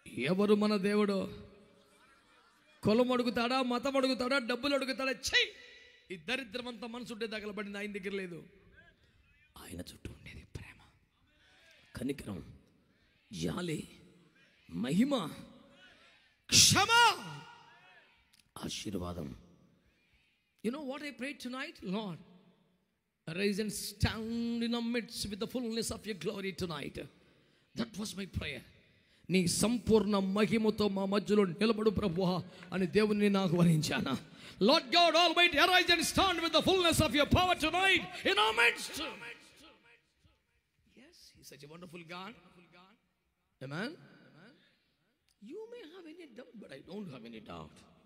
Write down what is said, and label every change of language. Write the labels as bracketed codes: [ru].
[te] ఎవరు మన దేవుడు? కులం అడుగుతాడా, మతం అడుగుతాడా, డబ్బులు అడుగుతాడా? చెయ్యి. ఈ దరిద్రమంతా మనసుంటే తగలబడింది ఆయన దగ్గర లేదు. ఆయన చుట్టూ ఉండేది ప్రేమ, కనికరం, జాలి, మహిమ, క్షమ, ఆశీర్వాదం. [en] You know what I prayed tonight? Lord, arise and stand in our midst with the fullness of your glory tonight. That was my prayer. [te] నీ సంపూర్ణ మహిమతో మా మధ్యలో నిలబడు ప్రభువా అని దేవుని నాకు వరించాను. [en] Lord God Almighty, arise and stand with the fullness of your power tonight in our midst. Yes, he's such a wonderful God. Amen. You may have any doubt, but I don't have any doubt.